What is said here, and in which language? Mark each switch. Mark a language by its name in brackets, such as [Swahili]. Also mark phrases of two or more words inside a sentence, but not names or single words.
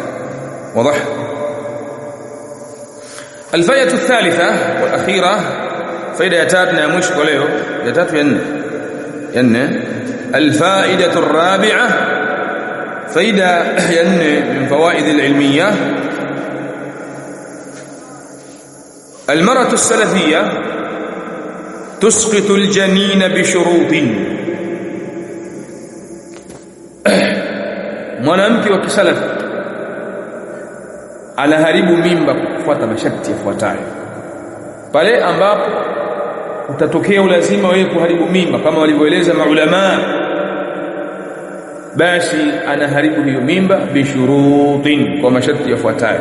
[Swahili] Wazi. [Arabic] الفائدة الثالثة والأخيرة, [Swahili] faida ya tatu na ya mwisho kwa leo, ya tatu ya nne. [Arabic] الفائدة الرابعة, [Swahili] faida ya nne [Arabic] من فوائد العلمية. المرأة السلفية تسقط الجنين بشروط. [Swahili] mwanamke wa kisalafi anaharibu mimba kufuata masharti yafuatayo. Pale ambapo utatokea ulazima wewe kuharibu mimba kama walivyoeleza maulama, basi anaharibu hiyo mimba bishurutin, kwa masharti yafuatayo.